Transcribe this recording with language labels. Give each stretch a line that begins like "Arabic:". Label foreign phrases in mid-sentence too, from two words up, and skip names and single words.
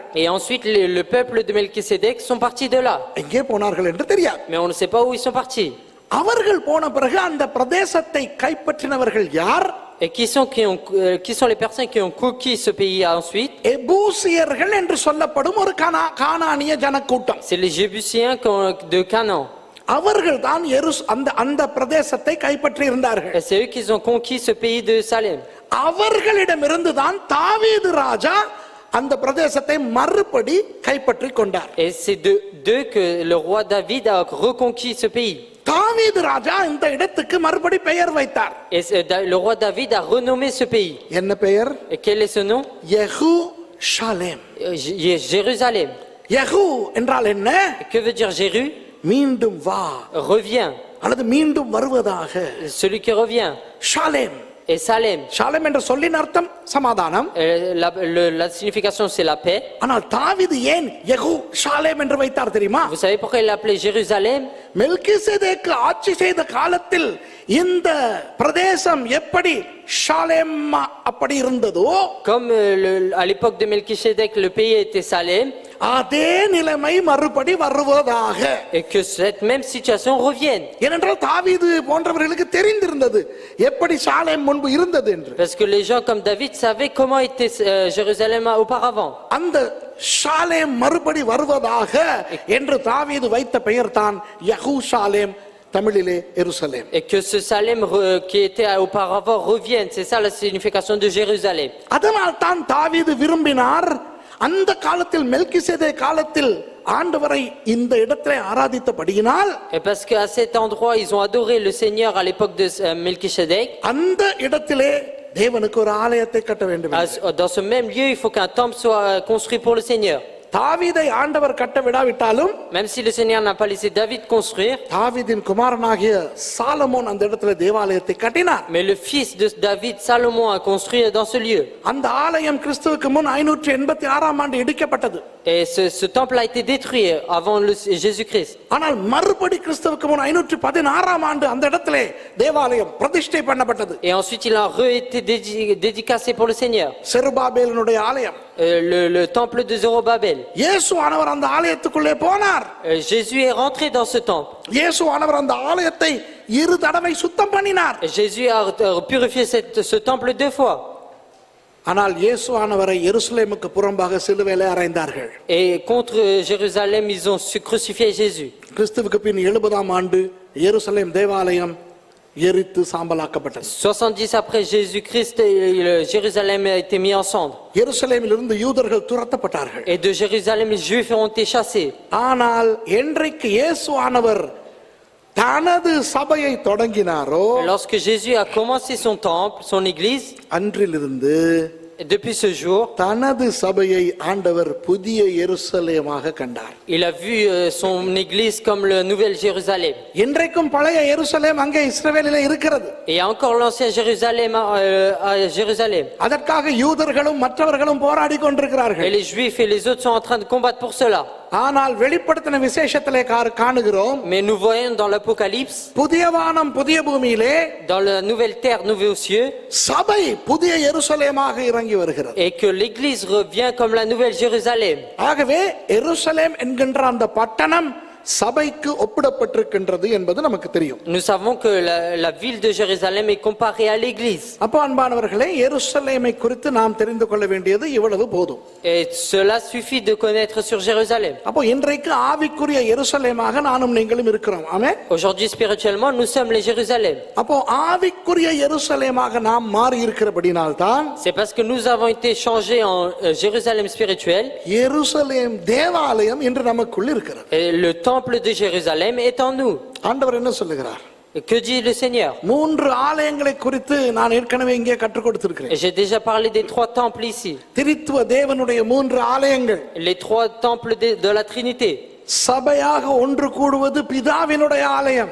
French: Et ensuite, le peuple de Melchisédek sont partis de là.
Tamil: எங்கே போனார்கள் என்று தெரியாது.
French: Mais on ne sait pas où ils sont partis.
Tamil: அவர்கள் போன பிறகு அந்த பிரதேசத்தை கைப்பற்றினவர்கள் யார்?
French: Et qui sont les personnes qui ont conquis ce pays ensuite?
Tamil: எபூசியர்கள் என்று சொல்லப்படும் ஒரு கானானிய ஜனக்கூட்டம்.
French: C'est les Jébusiens de Canaan.
Tamil: அவர்கள் தான் அந்த பிரதேசத்தை கைப்பற்றி இருந்தார்கள்.
French: Et c'est eux qui ont conquis ce pays de Salem.
Tamil: அவர்களிடமிருந்து தான் தாவீது ராஜா அந்த பிரதேசத்தை மறுபடி கைப்பற்றி கொண்டார்.
French: Et c'est d'eux que le roi David a reconquis ce pays.
Tamil: தாவீது ராஜா இந்த இடத்துக்கு மறுபடி பெயர் வைத்தார்.
French: Et le roi David a renommé ce pays.
Tamil: என்ன பெயர்?
French: Et quel est ce nom?
Tamil: யெரூசலேம்.
French: Jérusalem.
Tamil: யெகூ என்றால் என்ன?
French: Que veut dire Jéru?
Tamil: மீண்டும் வா,
French: Reviens.
Tamil: அல்லது மீண்டும் வருவதாக.
French: Celui qui revient.
Tamil: ஷாலேம்.
French: Et Salem.
Tamil: ஷாலேம் என்ற சொல்லின் அர்த்தம் சமாதானம்.
French: La signification c'est la paix.
Tamil: ஆனால் தாவீது ஏன் யெகூ ஷாலேம் என்று வைத்தார் தெரியுமா?
French: Vous savez pourquoi il l'appelait Jérusalem?
Tamil: மெல்கிசேதேக்கு ஆட்சி செய்த காலத்தில் இந்த பிரதேசம் எப்படி ஷாலேம் அப்படி இருந்ததோ,
French: Comme à l'époque de Melchisédek, le pays était Salem,
Tamil: அதே நிலைமை மறுபடி வருவதாக.
French: et que cette même situation revienne.
Tamil: ஏனென்றால் தாவீது போன்றவர்களுக்கு தெரிந்திருந்தது எப்படி ஷாலேம் முன்பு இருந்தது என்று.
French: Parce que les gens comme David savaient comment était Jérusalem auparavant.
Tamil: அந்த ஷாலேம் மறுபடி வருவதாக என்று தாவீது வைத்த பெயர் தான் யெரூசலேம், தமிழிலே எருசலேம்.
French: Et que ce Salem qui était auparavant revienne, c'est ça la signification de Jérusalem.
Tamil: அதனால் தான் தாவீது விரும்பினார் அந்த காலத்தில் மெல்கிசேதேக் காலத்தில் ஆண்டவரை இந்த இடத்திலே ஆராதித்தபடியினால்,
French: Et parce qu'à cet endroit ils ont adoré le Seigneur à l'époque de Melchisédek,
Tamil: அந்த இடத்திலே தேவனுக்கு ஒரு ஆலயத்தை கட்ட வேண்டும்.
French: dans ce même lieu il faut qu'un temple soit construit pour le Seigneur.
Tamil: தாவீதை ஆண்டவர் கட்ட விடாவிட்டாலும்,
French: Même si le Seigneur n'a pas laissé David construire,
Tamil: தாவீதின் குமாரனாகிய சாலமோன் அந்த இடத்துல தேவாலயத்தை கட்டினார்.
French: mais le fils de David, Salomon, a construit dans ce lieu.
Tamil: அந்த ஆலயம் கிறிஸ்துவுக்கு முன் 586 ஆண்டு இடிக்கப்பட்டது.
French: Et ce temple a été détruit avant Jésus-Christ.
Tamil: ஆனால் மறுபடி கிறிஸ்துவுக்கு முன் 516 ஆண்டு அந்த இடத்திலே தேவாலயம் பிரதிஷ்டை பண்ணப்பட்டது.
French: Et ensuite il a été dédicacé pour le Seigneur.
Tamil: செருபாபேலினுடைய ஆலயம்,
French: Le temple de Zorobabel.
Tamil: இயேசுவானவர் அந்த ஆலயத்துக்குள்ளே போனார்.
French: Jésus est rentré dans ce temple.
Tamil: இயேசுவானவர் அந்த ஆலயத்தை 2 தடவை சுத்தம் பண்ணினார்.
French: Jésus a purifié ce temple 2 fois.
Tamil: ஆனால் இயேசுவானவரை எருசலேமுக்கு புறம்பாக சிலுவையிலே அறைந்தார்கள்.
French: Et contre Jérusalem, ils ont crucifié Jésus.
Tamil: கிறிஸ்துவுக்கு பின் 70ஆம் ஆண்டு எருசலேம் தேவாலயம் எரித்து சாம்பலாக்கப்பட்டது.
French: 70 après Jésus-Christ, Jérusalem a été mis en cendre.
Tamil: எருசலேமிலிருந்து யூதர்கள் துரத்தப்பட்டார்கள்.
French: Et de Jérusalem, les Juifs ont été chassés.
Tamil: ஆனால் என்றைக்கு இயேசுவானவர் தனது சபையை தொடங்கினாரோ,
French: Lorsque Jésus a commencé son temple, son église,
Tamil: அன்றிலிருந்து
French: depuis ce jour,
Tamil: தனது சபையை ஆண்டவர் புதிய எருசலேமாக கண்டார்.
French: il a vu son église comme la nouvelle Jérusalem.
Tamil: இன்றைக்கும் பழைய எருசலேம் அங்கே இஸ்ரவேலிலே இருக்கிறது.
French: Et il y a encore l'ancien Jérusalem à Jérusalem.
Tamil: அதற்காக யூதர்களும் மற்றவர்களும் போராடி கொண்டிருக்கிறார்கள்.
French: Et les Juifs et les autres sont en train de combattre pour cela.
Tamil: ஆனால் வெளிப்படுத்தின விசேஷத்திலே காணுகிறோம்,
French: Mais nous voyons dans l'Apocalypse,
Tamil: புதிய வானம் புதிய பூமியிலே
French: dans la nouvelle terre, nouveaux cieux,
Tamil: சபை புதிய எருசலேமாக இறங்கி வருகிறது.
French: et que l'église revient comme la nouvelle Jérusalem.
Tamil: ஆகவே எருசலேம் என்கின்ற அந்த பட்டணம் சபைக்கு ஒப்பிடப்பட்டிருக்கின்றது என்பது நமக்கு தெரியும்.
French: Nous savons que la ville de Jérusalem est comparée à l'église.
Tamil: அப்போ அன்பானவர்களே, எருசலேமை குறித்து நாம் தெரிந்து கொள்ள வேண்டியது இவ்வளவு போதும்.
French: Et cela suffit de connaître sur Jérusalem.
Tamil: அப்போ இன்றைக்கு ஆவிக்குரிய எருசலேமாக நானும் நீங்களும் இருக்கிறோம். ஆமென்.
French: Aujourd'hui spirituellement nous sommes les Jérusalem.
Tamil: அப்போ ஆவிக்குரிய எருசலேமாக நாம் மாறி இருக்கிறபடினால் தான்
French: C'est parce que nous avons été changés en Jérusalem spirituel.
Tamil: எருசலேம் தேவாலயம் இன்று நமக்குள் இருக்கிறது.
French: Et le temple de Jérusalem est en nous.
Tamil: ஆண்டவர் என்ன சொல்லுகிறார்?
French: Et que dit le Seigneur?
Tamil: 3 ஆலயங்களை குறித்து நான் ஏற்கனவே இங்கே கற்றுக் கொடுத்திருக்கிறேன்.
French: Et j'ai déjà parlé des 3 temples ici.
Tamil: திரித்துவ தேவனுடைய 3 ஆலயங்கள்.
French: Les 3 temples de la Trinité.
Tamil: சபையாக ஒன்று கூடுவது பிதாவினுடைய ஆலயம்.